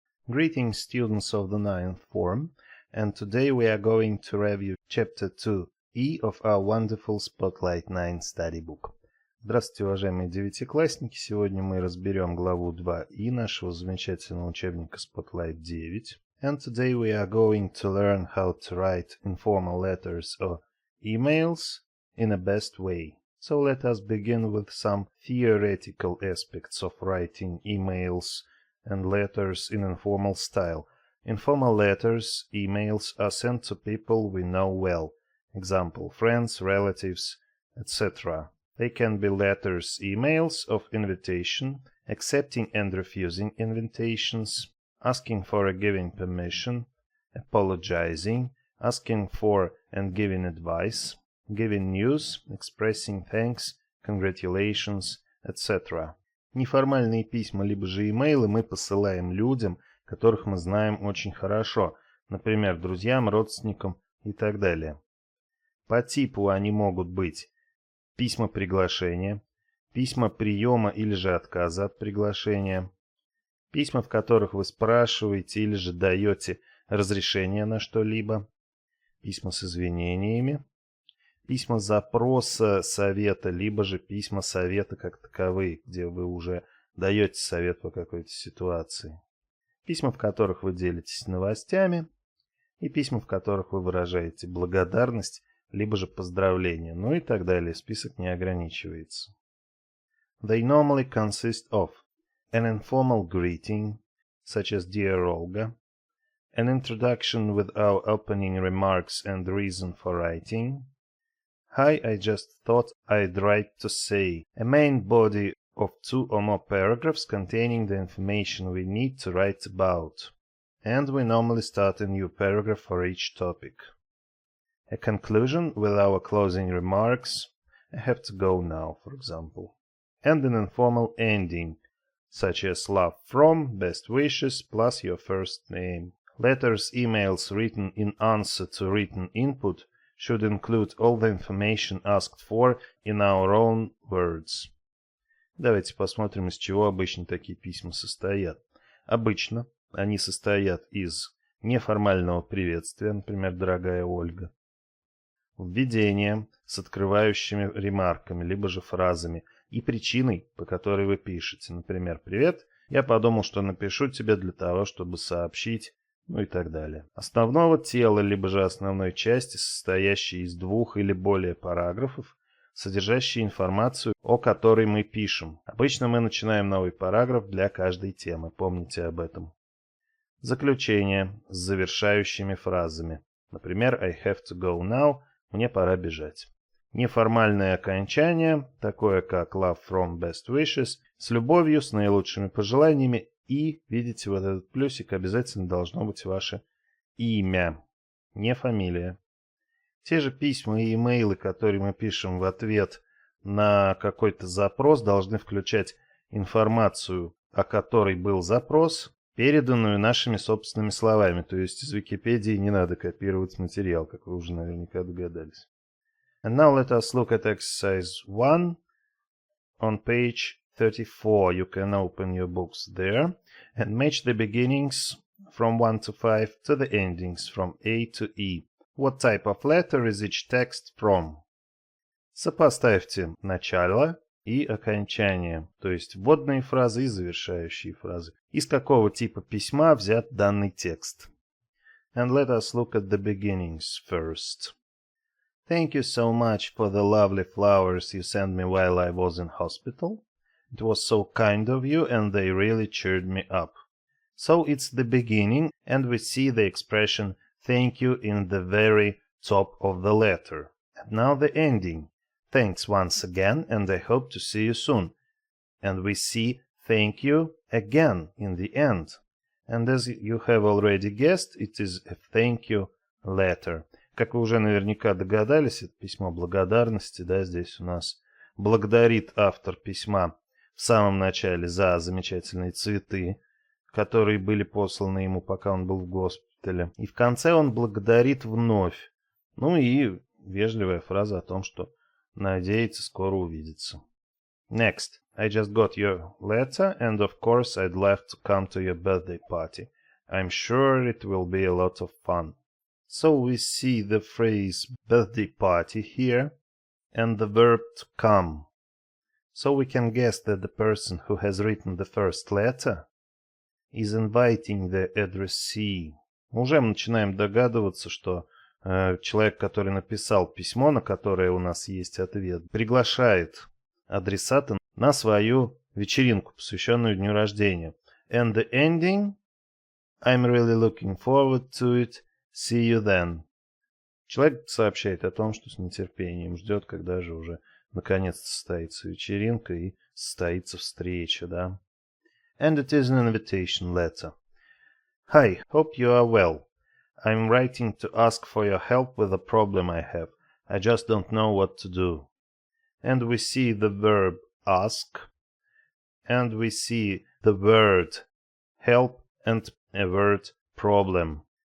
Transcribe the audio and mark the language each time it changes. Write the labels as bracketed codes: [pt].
[en] Greetings, students of the 9th form, and today we are going to review Chapter 2E of our wonderful Spotlight 9 study book. [ru] Здравствуйте, уважаемые девятиклассники! Сегодня мы разберем главу 2И нашего замечательного учебника Spotlight 9. [en] And today we are going to learn how to write informal letters or emails in a best way. So let us begin with some theoretical aspects of writing emails and letters in informal style. Informal letters, emails, are sent to people we know well. Example, friends, relatives, etc. They can be letters, emails of invitation, accepting and refusing invitations, asking for or giving permission, apologizing, asking for and giving advice, giving news, expressing thanks, congratulations, etc. [ru] Неформальные письма, либо же имейлы мы посылаем людям, которых мы знаем очень хорошо, например, друзьям, родственникам и так далее. По типу они могут быть письма приглашения, письма приема или же отказа от приглашения, письма, в которых вы спрашиваете или же даете разрешение на что-либо, письма с извинениями, письма запроса совета, либо же письма совета как таковые, где вы уже даете совет по какой-то ситуации. Письма, в которых вы делитесь новостями, и письма, в которых вы выражаете благодарность, либо же поздравления, ну и так далее. Список не ограничивается. [en] They normally consist of an informal greeting, such as Dear Olga, an introduction with our opening remarks and reason for writing, Hi, I just thought I'd write to say, a main body of 2 or more paragraphs containing the information we need to write about. And we normally start a new paragraph for each topic. A conclusion with our closing remarks, I have to go now, for example. And an informal ending, such as love from, best wishes, plus your first name. Letters, emails written in answer to written input should include all the information asked for in our own words. [ru] Давайте посмотрим, из чего обычно такие письма состоят. Обычно они состоят из неформального приветствия, например, «Дорогая Ольга», введения с открывающими ремарками, либо же фразами, и причиной, по которой вы пишете. Например, «Привет, я подумал, что напишу тебе для того, чтобы сообщить», ну и так далее. Основного тела, либо же основной части, состоящей из 2 или более параграфов, содержащие информацию, о которой мы пишем. Обычно мы начинаем новый параграф для каждой темы, помните об этом. Заключение с завершающими фразами. Например, [en] I have to go now, [ru] мне пора бежать. Неформальное окончание, такое как [en] love from best wishes, [ru] с любовью, с наилучшими пожеланиями. И, видите, вот этот плюсик, обязательно должно быть ваше имя, не фамилия. Те же письма и имейлы, которые мы пишем в ответ на какой-то запрос, должны включать информацию, о которой был запрос, переданную нашими собственными словами. То есть из Википедии не надо копировать материал, как вы уже наверняка догадались. [en] And now let us look at exercise 1 on page 34. You can open your books there and match the beginnings from 1 to 5 to the endings from A to E. What type of letter is each text from? [ru] Сопоставьте начало и окончание, то есть вводные фразы и завершающие фразы. Из какого типа письма взят данный текст? [en] And let us look at the beginnings first. Thank you so much for the lovely flowers you sent me while I was in hospital. It was so kind of you, and they really cheered me up. So it's the beginning, and we see the expression thank you in the very top of the letter. And now the ending. Thanks once again, and I hope to see you soon. And we see thank you again in the end. And as you have already guessed, it is a thank you letter. [ru] Как вы уже наверняка догадались, это письмо благодарности, да, здесь у нас благодарит автор письма в самом начале за замечательные цветы, которые были посланы ему, пока он был в госпитале. И в конце он благодарит вновь. Ну и вежливая фраза о том, что надеется скоро увидеться. [en] Next. I just got your letter, and of course I'd love to come to your birthday party. I'm sure it will be a lot of fun. So we see the phrase birthday party here and the verb to come. So we can guess that the person who has written the first letter is inviting the addressee. [ru] Уже мы начинаем догадываться, что человек, который написал письмо, на которое у нас есть ответ, приглашает адресата на свою вечеринку, посвященную дню рождения. [en] And the ending, I'm really looking forward to it, see you then. [ru] Человек сообщает о том, что с нетерпением ждет, когда же уже наконец-то состоится вечеринка и состоится встреча, да. [en] And it is an invitation letter. Hi, hope you are well. I'm writing to ask for your help with a problem I have. I just don't know what to do. And we see the verb ask, and we see the word help and a word problem.